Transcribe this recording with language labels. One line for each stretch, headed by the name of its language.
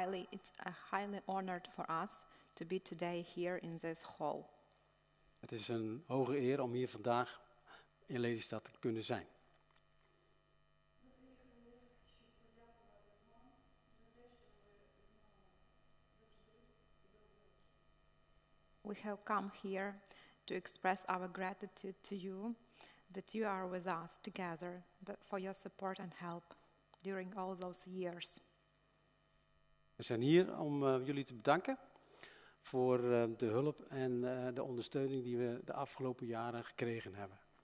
English: It's highly honored for us to be today here in this hall.
Dutch: Het is een hoge eer om hier vandaag in Lelystad te kunnen zijn.
English: We have come here to express our gratitude to you that you are with us together, for your support and help during all those years.
Dutch: We zijn hier om jullie te bedanken voor de hulp en de ondersteuning die we de afgelopen jaren gekregen hebben.